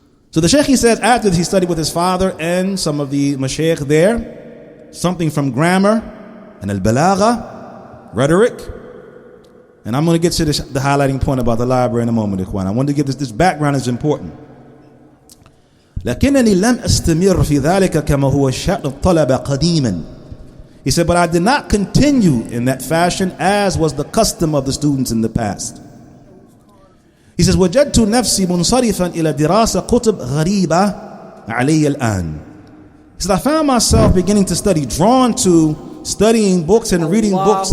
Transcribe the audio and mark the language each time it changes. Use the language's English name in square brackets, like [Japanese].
[English] So the Shaykh, he says, after he studied with his father and some of the mashayikh there, something from grammar and al-balagha, rhetoric. And I'm going to get to the highlighting point about the library in a moment, Ikhwan. I want to give this background is important. [Arabic] لكنني لم أستمر في ذلك كما هو شأن الطلبة قديما. [English] He said, but I did not continue in that fashion as was the custom of the students in the past. He says, [Arabic] وجدت نفسي منصرفا إلى دراسة كتب غريبة علي الآن. [English] He said, I found myself beginning to study, drawn to studying books and reading books.